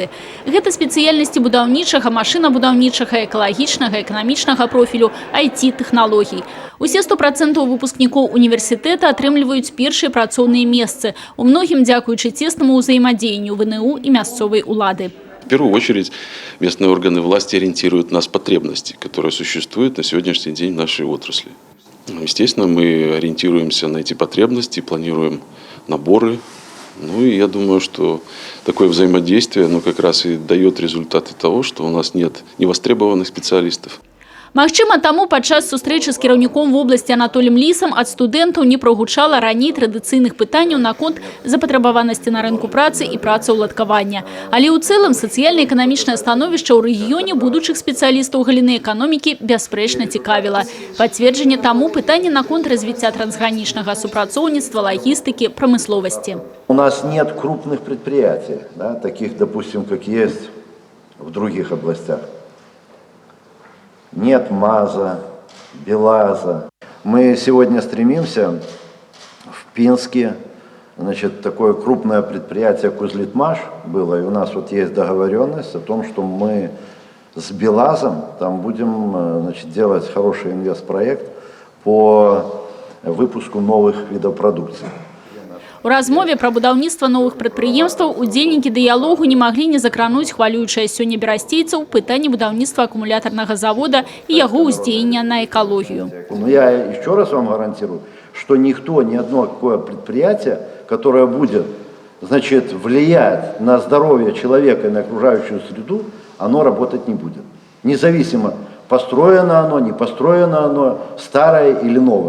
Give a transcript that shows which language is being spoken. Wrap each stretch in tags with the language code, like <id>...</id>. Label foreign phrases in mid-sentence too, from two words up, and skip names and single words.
<be>Гэта спецыяльнасці будаўнічага, машынабудаўнічага, экалагічнага, эканамічнага профілю, IT-тэхналогій. Усе 100% выпускнікоў універсітэта атрымліваюць першыя працоўныя месцы, у многім дзякуючы цеснаму ўзаемадзеянню ВНУ і мясцовай улады.</be> <ru>В первую очередь местные органы власти ориентируют нас потребности, которые существуют на сегодняшний день в нашей отрасли. Естественно, мы ориентируемся на эти потребности, планируем наборы. Ну и я думаю, что такое взаимодействие как раз и дает результаты того, что у нас нет невостребованных специалистов.</ru> <be>Магчыма, таму падчас сустрэчы з кіраўніком вобласці Анатоліем Лісам ад студэнтаў не прагучала раней традыцыйных пытанняў наконт запатрабаванасці на рынку працы і працаўладкавання. Але ў цэлым сацыяльна-эканамічнае становішча ў рэгіёне будучых спецыялістаў галіны эканомікі бясспрэчна цікавіла. Пацверджанне таму пытанне наконт развіцця трансгранічнага супрацоўніцтва, лагістыкі, прамысловасці.</be> <ru>У нас нет крупных предприятий, таких, допустим, как есть в других областях. Нет МАЗа, БелАЗа. Мы сегодня стремимся в Пинске, такое крупное предприятие Кузлитмаш было, и у нас есть договоренность о том, что мы с БелАЗом там будем делать хороший инвестпроект по выпуску новых видов продукции.</ru> <be>У размове пра будаўніцтва новых прадпрыемстваў удзельнікі дыялогу не маглі не закрануць хвалюючае сёння берасцейцаў пытанне будаўніцтва</be> <ru>аккумуляторного завода</ru> <be>и яго ўздзеяння на экологию.</be> <ru>Но я еще раз вам гарантирую, что никто, ни одно такое предприятие, которое будет, влиять на здоровье человека и на окружающую среду, оно работать не будет. Независимо, построено оно, не построено оно, старое или новое.</ru>